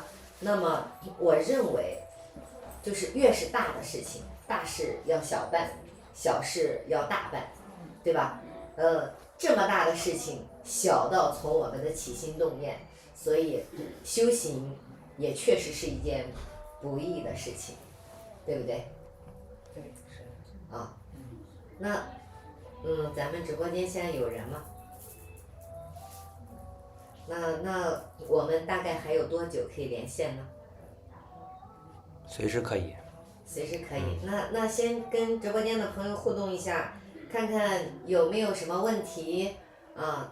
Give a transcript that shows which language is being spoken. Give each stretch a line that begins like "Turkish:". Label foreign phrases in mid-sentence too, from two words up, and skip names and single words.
Chinese: 那麼我認為就是越是大的事情，大事要小辦，小事要大辦，對吧？這麼大的事情，小到從我們的起心動念，所以修行也確實是一件不易的事情，對不對？對，是的。啊，那咱們直播間現在有人嗎？那我們大概還有多久可以連線呢？隨時可以。隨時可以。那先跟直播間的朋友互動一下，看看有沒有什麼問題啊？